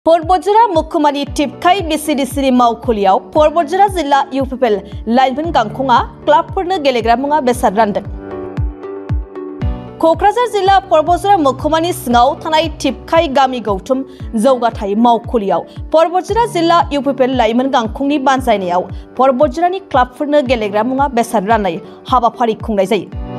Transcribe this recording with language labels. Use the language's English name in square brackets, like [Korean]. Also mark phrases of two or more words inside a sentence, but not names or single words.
[Bodo] Porbojra Mukkumani Tipkai BCDC Maukhuliyaw Porbojra Jilla UPPL Laइमोन Gangkhunga Clubफोरनो गेलेग्रा मुङा बेसाद रानदों। क'क्राझार जिल्ला परबजरा मुखुमानि सिङाव थानाय टिपकाई गामि गौथुम जौगाथाय मावखुलियाव परबजरा जिल्ला UPPL लाइमोन गांखंनि बानजायनायाव परबजरानि क्लाबफोरनो गेलेग्रा मुङा बेसाद राननाय हाबाफारि खुंनाय जायो।